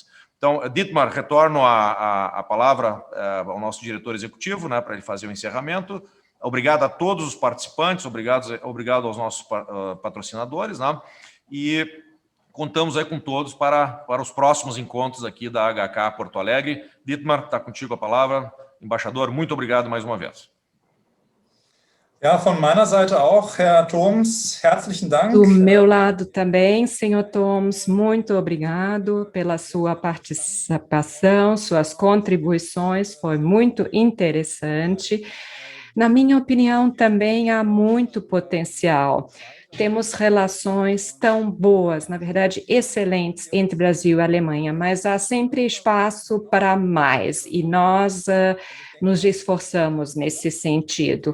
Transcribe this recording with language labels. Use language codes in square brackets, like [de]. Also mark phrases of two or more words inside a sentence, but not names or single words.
[pt] Então, Dietmar, retorno a palavra ao nosso diretor executivo, né, para ele fazer o encerramento. Obrigado a todos os participantes, obrigado aos nossos patrocinadores, né, e contamos aí com todos para os próximos encontros aqui da HK Porto Alegre. Dietmar, está contigo a palavra. Embaixador, muito obrigado mais uma vez. [de] Ja, von meiner Seite auch, Herr Thoms, herzlichen Dank. [pt] Do meu lado também, senhor Thoms, muito obrigado pela sua participação, suas contribuições, foi muito interessante. Na minha opinião, também há muito potencial. Temos relações tão boas, na verdade, excelentes entre Brasil e Alemanha, mas há sempre espaço para mais, e nós nos esforçamos nesse sentido.